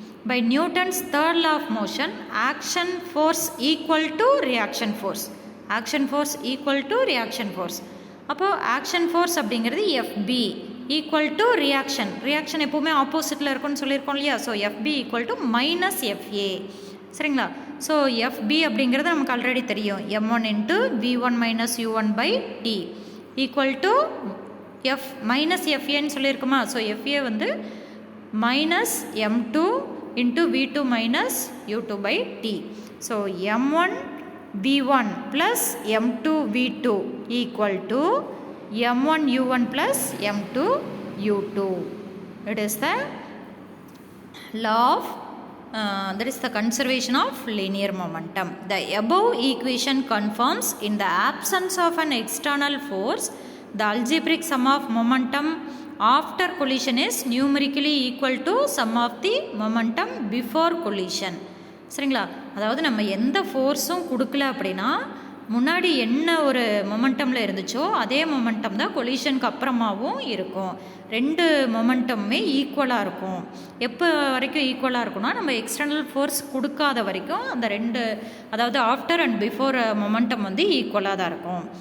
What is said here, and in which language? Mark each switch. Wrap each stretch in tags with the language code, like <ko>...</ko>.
<en>By Newton's third law of motion, action force equal to reaction force. Action force equal to reaction force. அப்போ action force அப்படிங்கிறது FB equal to reaction.</en> <ta>reaction எப்போவுமே ஆப்போசிட்டில் இருக்குன்னு சொல்லியிருக்கோம் இல்லையா.</ta> <en>So FB equal to minus FA, சரிங்களா. So FB அப்படிங்கிறது</en> <ta>நமக்கு ஆல்ரெடி தெரியும்,</ta> <en>m1 into v1 minus u1 by t equal to F minus FAன்னு சொல்லியிருக்குமா. So FA வந்து minus m2 into v2 minus u2 by t. So m1 v1 plus m2 v2 equal to m1 u1 plus m2 u2. It is the law of that is the conservation of linear momentum. The above equation confirms in the absence of an external force, the algebraic sum of momentum after collision is numerically equal to sum of the momentum before collision.</en> <ta>சரிங்களா, அதாவது நம்ம எந்த ஃபோர்ஸும் கொடுக்கல அப்படின்னா முன்னாடி என்ன ஒரு மொமெண்டமில் இருந்துச்சோ அதே மொமெண்டம் தான் கொலிஷனுக்கு அப்புறமாவும் இருக்கும். ரெண்டு மொமெண்டமுமே ஈக்குவலாக இருக்கும். எப்போ வரைக்கும் ஈக்குவலாக இருக்கும்னா நம்ம எக்ஸ்டர்னல் ஃபோர்ஸ் கொடுக்காத வரைக்கும் அந்த ரெண்டு, அதாவது</ta> <en>after and before momentum</en> <ta>வந்து ஈக்குவலாக தான் இருக்கும்.</ta>